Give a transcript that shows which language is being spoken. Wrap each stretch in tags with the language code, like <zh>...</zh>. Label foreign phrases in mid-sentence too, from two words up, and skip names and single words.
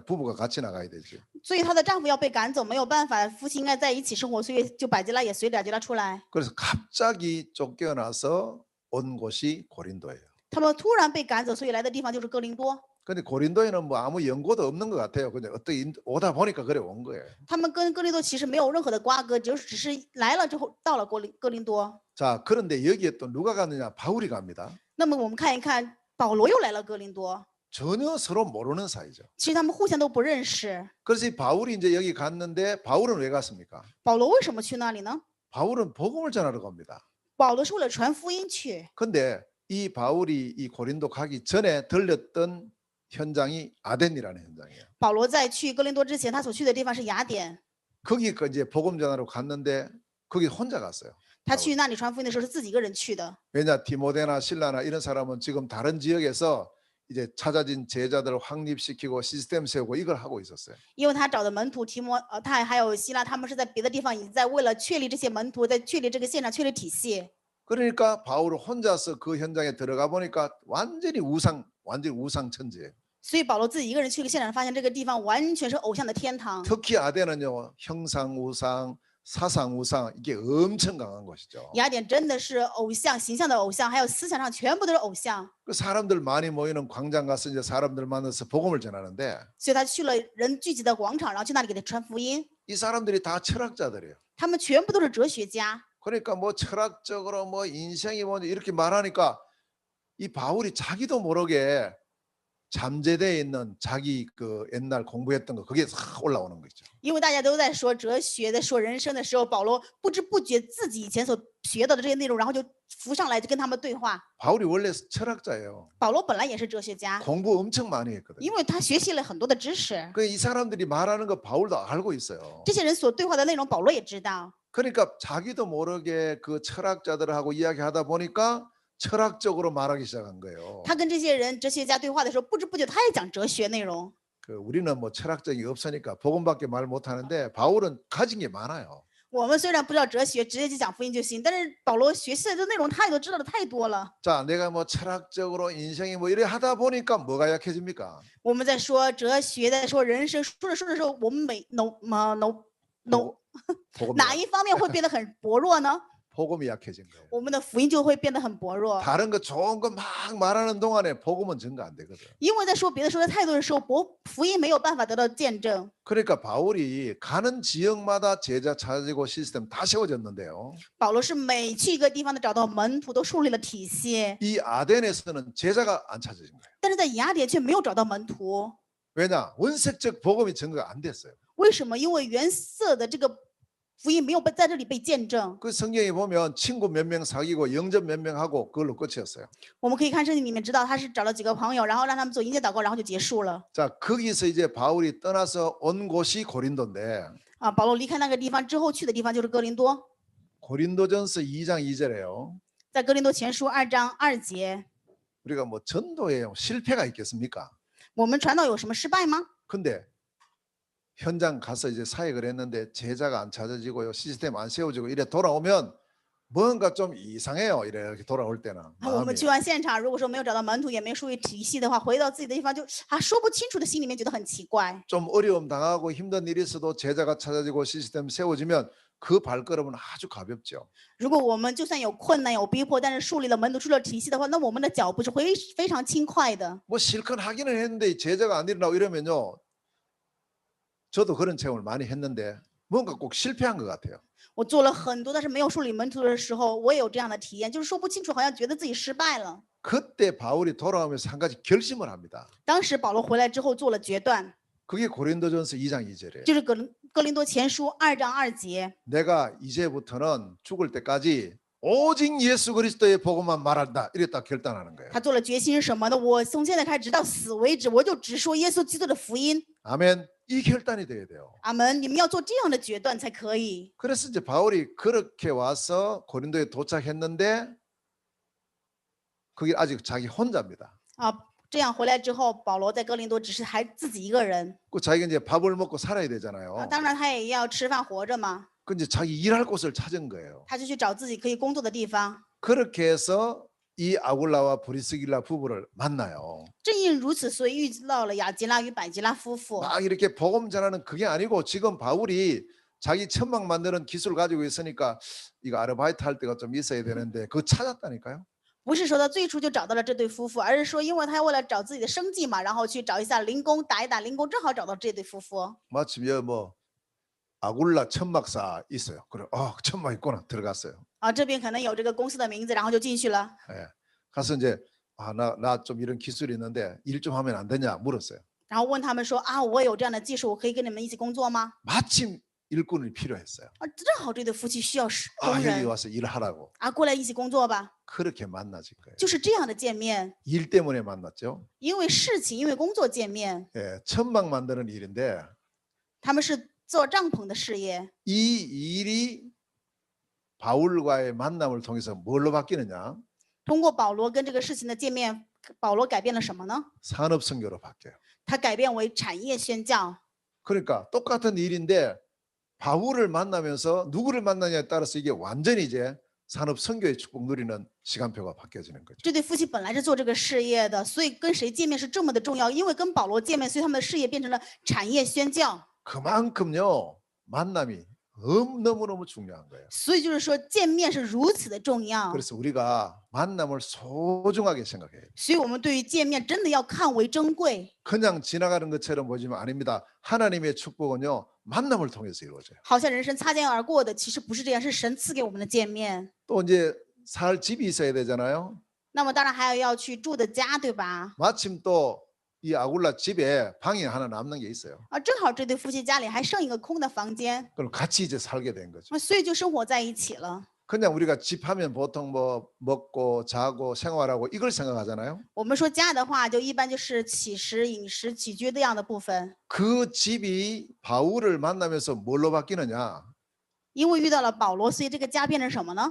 <ko>부부가 같이 나가야 되죠.</ko> <zh>所以她的丈夫要被赶走，没有办法，夫妻应该在一起生活，所以就百基拉也随着雅基拉出来。</zh> <ko>그래서 갑자기 쫓겨나서 온 곳이 고린도예요.</ko> <zh>他们突然被赶走，所以来的地方就是哥林多。</zh> <ko>근데 고린도에는 뭐 아무 연고도 없는 것 같아요. 그냥 어떻게 오다 보니까 그래 온 거예요.</ko> <zh>他们跟哥林多其实没有任何的瓜葛，只是来了之后到了哥林多。</zh> <ko>자, 그런데 여기에 또 누가 갔느냐? 바울이 갑니다.</ko> <zh>那么我们看一看，保罗又来了哥林多，</zh> <ko>전혀 서로 모르는 사이죠.</ko> <zh>其实他们互相都不认识。</zh> <ko>그래서 이 바울이 이제 여기 갔는데 바울은 왜 갔습니까?</ko> <zh>保罗为什么去那里呢？</zh> <ko>바울은 복음을 전하러 갑니다.</ko> <zh>保罗是为了传福音去。</zh> <ko>근데 이 바울이 이 고린도 가기 전에 들렸던 현장이 아덴이라는 현장이에요.</ko> <zh>保罗在去哥林多之前，他所去的地方是雅典。</zh> <ko>거기 이제 복음 전하러 갔는데 거기 혼자 갔어요.</ko> <zh>他去那里传福音的时候是自己一个人去的。</zh> <ko>왜냐 디모데나 실라나 이런 사람은 지금 다른 지역에서 이제 찾아진 제자들을 확립시키고 시스템 세우고 이걸 하고 있었어요.</ko> <zh>因为他找的门徒他还有希腊，他们是在别的地方也在为了确立这些门徒，在确立这个现场、确立体系。</zh> <ko>그러니까 바울은 혼자서 그 현장에 들어가 보니까 완전히 우상 천지예요.</ko> <zh>所以保罗自己一个人去了现场，发现这个地方完全是偶像的天堂。</zh> <ko>특히 아덴은요 형상 우상, 사상 우상 이게 엄청 강한 곳이죠.</ko> <zh>雅典真的是偶像形象的偶像，还有思想上全部都是偶像。</zh> <ko>그 사람들 많이 모이는 광장 가서 이제 사람들 만나서 복음을 전하는데</ko> <zh>所以他去了人聚集的广场，然后去那里给他传福音。</zh> <ko>이 사람들이 다 철학자들이에요.</ko> <zh>他们全部都是哲学家，</zh> <ko>그러니까 뭐 철학적으로 뭐 인생이 뭐 이렇게 말하니까 이 바울이 자기도 모르게 잠재되어 있는 자기 그 옛날 공부했던 거 그게 싹 올라오는 거죠.</ko> <zh>因为大家都在说哲学，在说人生的时候，保罗不知不觉自己以前所学到的这些内容，然后就浮上来，就跟他们对话。</zh> <ko>바울이 원래 철학자예요.</ko> <zh>保罗本来也是哲学家，</zh> <ko>공부 엄청 많이 했거든요.</ko> <zh>因为他学习了很多的知识，</zh> <ko>그 이 사람들이 말하는 거 바울도 알고 있어요.</ko> <zh>这些人所对话的内容，保罗也知道。</zh> <ko>그러니까 자기도 모르게 그 철학자들하고 이야기하다 보니까 철학적으로 말하기 시작한 거예요.</ko> <zh>他跟这些人哲学家对话的时候，不知不觉他也讲哲学内容。</zh> <ko>그 우리는 뭐 철학적이 없으니까 복음밖에 말 못하는데 바울은 가진 게 많아요.</ko> <zh>我们虽然不知道哲学，直接就讲福音就行，但是保罗学习的内容他也都知道的太多了。</zh> <ko>자, 내가 뭐 철학적으로 인생이 뭐 이래 하다 보니까 뭐가 약해집니까?</ko> <zh>我们在说哲学，在说人生，说着说着时候，我们</zh> <ko>복음이,</ko> <zh>哪一方面会变得很薄弱呢？</zh> <ko>복음이 약해진 거예요.</ko> <zh>我们的福音就会变得很薄弱，</zh> <ko>다른 거 좋은 거 막 말하는 동안에 복음은 증거 안 되거든.</ko> <zh>因为在说别的说的太多的时候，福音没有办法得到见证。</zh> <ko>그러니까 바울이 가는 지역마다 제자 찾아지고 시스템 다 세워졌는데요.</ko> <zh>保罗是每去一个地方的找到门徒，都树立了体系，</zh> <ko>이 아덴에서는 제자가 안 찾아진 거예요.</ko> <zh>但是在雅典却没有找到门徒。</zh> <ko>왜냐? 원색적 복음이 증거가 안 됐어요.</ko> <zh>为什么？因为原色的这个福音没有在这里被见证。</zh> <ko>그 성경에 보면 친구 몇 명 사귀고 영접 몇 명 하고 그걸로 끝이었어요.</ko> <zh>我们可以看圣经里面知道，他是找了几个朋友，然后让他们做迎接祷告，然后就结束了。</zh> <ko>자, 거기서 이제 바울이 떠나서 온 곳이 고린도인데</ko> <zh>啊，保罗离开那个地方之后去的地方就是哥林多，</zh> <ko>고린도전서 2장 2절에요.</ko> <zh>在哥林多前书2章2节，</zh> <ko>우리가 뭐 전도에 실패가 있겠습니까?</ko> <zh>我们传道有什么失败吗？</zh> <ko>근데 현장 가서 이제 사역을 했는데 제자가 안 찾아지고요. 시스템 안 세워지고 이래 돌아오면 뭔가 좀 이상해요. 이렇게 돌아올 때는</ko> <zh>我们</zh> <ko>마음이.</ko> <zh>去完现场，如果说没有找到门徒，也没树立体系的话，回到自己的地方就说不清楚的，心里面觉得很奇怪。</zh> <ko>좀 어려움 당하고 힘든 일이 있어도 제자가 찾아지고 시스템 세워지면 그 발걸음은 아주 가볍죠.</ko> <zh>如果我们就算有困难有逼迫，但是树立了门徒，树立了体系的话，那我们的脚步是非常轻快的。</zh> <ko>뭐 실컷 하기는 했는데 제자가 안 일어나고 이러면요. 저도 그런 체험을 많이 했는데 뭔가 꼭 실패한 것 같아요.</ko> <zh>我做了很多，但是没有树立门徒的时候，我也有这样的体验，就是说不清楚，好像觉得自己失败了。</zh> <ko>그때 바울이 돌아오면서 한 가지 결심을 합니다.</ko> <zh>当时保罗回来之后做了决断，</zh> <ko>그게 고린도전서 2장 2절이에요.</ko> <zh>就是哥林多前书2章2节，</zh> <ko>내가 이제부터는 죽을 때까지 오직 예수 그리스도의 복음만 말한다. 이랬다 결단하는 거예요.</ko> <zh>他做了决心是什么呢？我从现在开始直到死为止，我就只说耶稣基督的福音。</zh> <ko>아멘. 이 결단이 돼야 돼요.</ko> <zh>阿门！你们要做这样的决断才可以。</zh> <ko>그래서 이제 바울이 그렇게 와서 고린도에 도착했는데 그게 아직 자기 혼자입니다.</ko> <zh>啊，这样回来之后，保罗在哥林多只是还自己一个人</zh> <ko>그 자기가 이제 밥을 먹고 살아야</ko> <zh>啊，</zh> <ko>되잖아요.</ko> <zh>当然他也要吃饭活着嘛，</zh> <ko>그 이제 자기 일할 곳을 찾은 거예요.</ko> <zh>他就去找自己可以工作的地方。</zh> <ko>그렇게 해서 이 아굴라와 브리스길라 부부를 만나요.</ko> <zh>正因如此，所以遇到了雅基拉与百基拉夫妇。</zh> <ko>막 이렇게 복음 전하는 그게 아니고 지금 바울이 자기 천막 만드는 기술을 가지고 있으니까 이거 아르바이트 할 때가 좀 있어야 되는데 그거 찾았다니까요.</ko> <zh>不是说他最初就找到了这对夫妇，而是说因为他为了找自己的生计嘛，然后去找一下零工，打一打零工，正好找到这对夫妇。</zh> <ko>마침 여기 뭐 아굴라 천막사 있어요. 그래, 천막 있구나 들어갔어요.</ko> <zh>啊，这边可能有这个公司的名字，然后就进去了。</zh> <ko>예. 가서 이제 나 좀 이런 기술이 있는데 일 좀 하면 안 되냐 물었어요.</ko> <zh>然后问他们说啊，我有这样的技术，我可以跟你们一起工作吗？</zh> <ko>마침 일꾼이 필요했어요.</ko> <zh>啊，正好这对夫妻需要工</zh> <ko>여기</ko> <zh>人</zh> <ko>와서 일하라고.</ko> <zh>啊，过来一起工作吧。</zh> <ko>그렇게 만나진 거예요.</ko> <zh>就是这样的见面，</zh> <ko>일 때문에 만났죠.</ko> <zh>因为事情，因为工作见面，</zh> <ko>예, 천막 만드는 일인데</ko> <zh>他们是做帐篷的事业。</zh> <ko>이 일이 바울과의 만남을 통해서 뭘로 바뀌느냐?</ko> <zh>通过保罗跟这个事情的见面，保罗改变了什么呢？</zh> <ko>산업 선교로 바뀌어요.</ko> <zh>他改变为产业宣教。</zh> <ko>그러니까 똑같은 일인데 바울을 만나면서 누구를 만나냐에 따라서 이게 완전히 이제 산업 선교의 축복 누리는 시간표가 바뀌어지는 거죠.</ko> <zh>这对夫妻本来是做这个事业的，所以跟谁见面是这么的重要。因为跟保罗见面，所以他们的事业变成了产业宣教。</zh> <ko>그만큼요 만남이 너무너무 중요한 거예요.</ko> <zh>所以就是说，见面是如此的重要。</zh> <ko>그래서 우리가 만남을 소중하게 생각해요.</ko> <zh>所以我们对于见面真的要看为珍贵。</zh> <ko>그냥 지나가는 것처럼 보지만 아닙니다. 하나님의 축복은요 만남을 통해서 이루어져요.</ko> <zh>好像人生擦肩而过的，其实不是这样，是神赐给我们的见面。</zh> <ko>또 이제 살 집이 있어야 되잖아요.</ko> <zh>那么当然还有要去住的家，对吧？</zh> <ko>마침 또 이 아굴라 집에 방이 하나 남는 게 있어요.</ko> <zh>正好这对夫妻家里还剩一个空的房间，</zh> <ko>그럼 같이 이제 살게 된 거죠.</ko> <zh>所以就生活在一起了。</zh> <ko>그냥 우리가 집 하면 보통 뭐 먹고 자고 생활하고 이걸 생각하잖아요.</ko> <zh>我们说家的话，就一般就是起食、饮食、起居这样的部分。</zh> <ko>그 집이 바울을 만나면서 뭘로 바뀌느냐?</ko> <zh>因为遇到了保罗，所以这个家变成什么呢？</zh>